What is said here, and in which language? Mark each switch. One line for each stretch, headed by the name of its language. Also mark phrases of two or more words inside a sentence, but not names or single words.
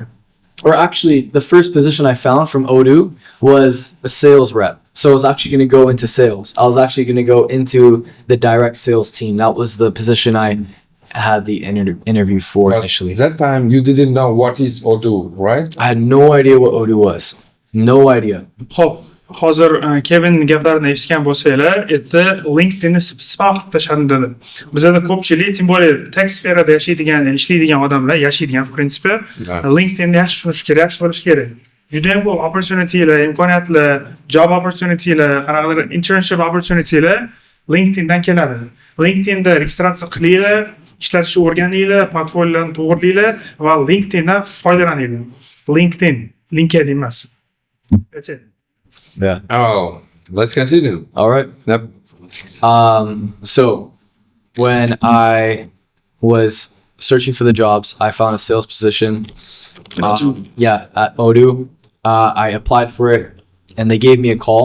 English: Or actually, the first position I found from Odoo was a sales rep. So I was actually going to go into sales. I was actually going to go into the direct sales team. That was the position I had the interview for initially. At that time, you didn't know what is Odoo, right? I had no idea what Odoo was. No idea.
Uzbek: Hop. Hozir Kevin gaplarini eshitgan bo'lsanglar, endi LinkedInni spam qilib tashladim dedi. Bizda ko'pchilik,
Russian: тем более
Uzbek: tech sferada yashaydigan, ishlaydigan odamlar yashaydigan,
Russian: в принципе,
Uzbek: LinkedInni yaxshi tushunish kerak, yaxshi bilish kerak. Juda ham ko'p opportunitylar, imkoniyatlar,
English: job opportunitylar,
Uzbek: qanaqadir
English: internship opportunitylar
Uzbek: LinkedIndan keladi. LinkedInda registratsiya qilinglar, ishlatishni o'rganinglar, portfoliolarni to'g'rilaylar va LinkedIndan foydalaninglar. LinkedIn emas.
English: That's it. Yeah. Oh, let's continue. All right. Yep. So when I was searching for the jobs, I found a sales position. At Odoo. I applied for it, and they gave me a call.